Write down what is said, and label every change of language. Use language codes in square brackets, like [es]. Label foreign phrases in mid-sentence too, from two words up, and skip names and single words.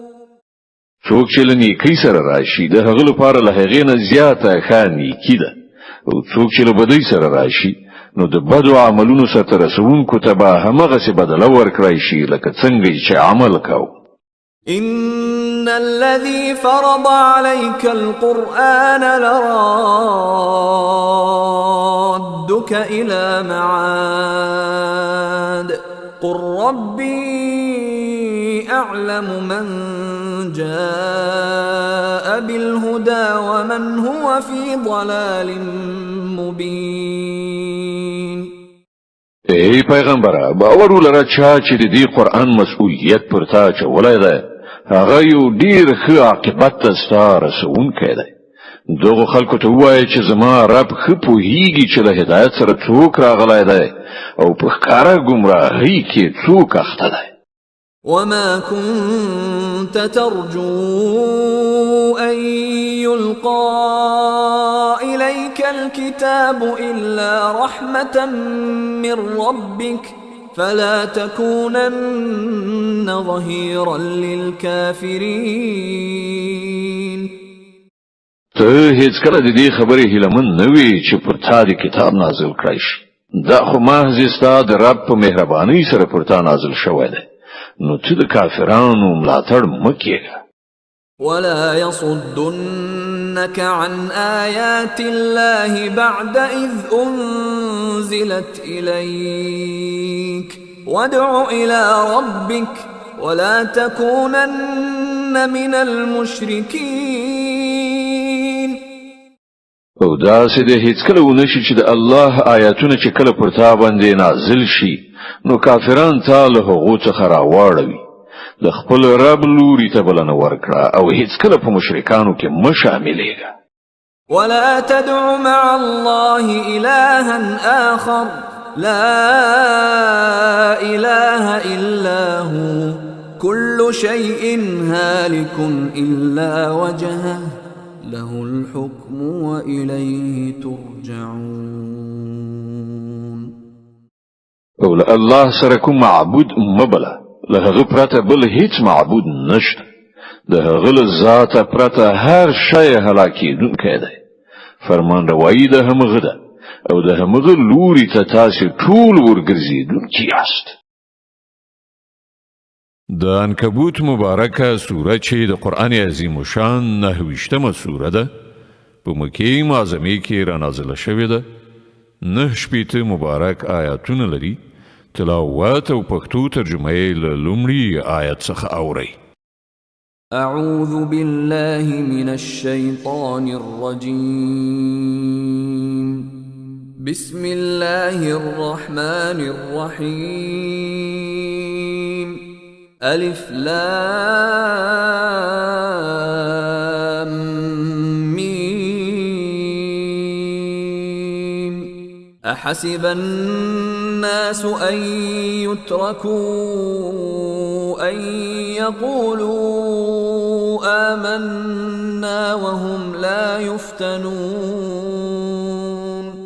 [ps] څوک چې له نیکۍ سره راشي د هغه لپاره له هغې نه زیاته ښه نیکي ده او څوک چې له بدۍ سره راشي نو د بدو عملونو سره رسونکو ته به همغسې بدله ورکړی شي لکه څنګه چې عمل کاو. [ar] إن الذي فرض عليك القرآن لرادك إلى معاد قل ربي أعلم من جاء بالهدى ومن هو في ضلال مبين. [ps] ای پیغمبره باور ولره چې د دې قرآن مسؤلیت پر تا چولای دی هغه یو ډیر ښه عاقبت ته ستا رسونکی دی. دغو خلکو ته ووایه چې زما رب ښه پوهیږي چې له هدایت سره څوک راغلی دی او په ښکاره ګمراهۍ کې څوک اخته دی. [ar] وما كنت ترجو أن يلقى إليك الكتاب إلا رحمة من ربك فلا تكونن ظهيرا للكافرين. [ps] ته هیڅ کله د دې خبرې هیلهمن نه وې چې پر تا د کتاب نازل کړی شي. دا خو محض ستا د رب په مهربانۍ سره پر تا نازل شوی دی. نو ته د کافرانو ملاتړ مه کېږه. [ar] ولا يصدنك عن آيات الله بعد إذ أنزلت إليك وادع إلى ربك ولا تكونن من المشركين. [ps] او داسې د هیڅ کله ونشي چې د الله آیاتونه چې کله پر تا باندې نازل شي نو کافران تا له هغو څخه راواړوي. د خپل رب لوري ته بلنه ورکړه او هیڅ کله په مشرکانو کې مه شاملېږه. [ar] ولا تدع مع الله إلها آخر لا إله إلا هو كل شيء هالك إلا وجهه له الحكم وإليه ترجعون. [ps] او له الله سره کوم معبود مبله له هغه پرته بل هیڅ معبود نشته. د هغه له ذاته پرته هر شی هلاکېدونکی دی. فرمان روایی د همغه ده او د همغه لوري ته تاسې ټول ورګرځېدونکي یاست. د عنکبوت مبارکه سوره چې د قرآن عظیم شان 9 سوره ده په مکې معظمې کې را نازله شوې ده. 9 مبارک آیاتونه لري. تلاوت او پښتو ترجمه یې له لومړي آیت څخه اورئ. [ar] أعوذ بالله من الشيطان الرجيم بسم الله الرحمن الرحيم ألف لام ميم أحسب الناس أن يتركوا أن يقولوا آمنا وهم لا يفتنون.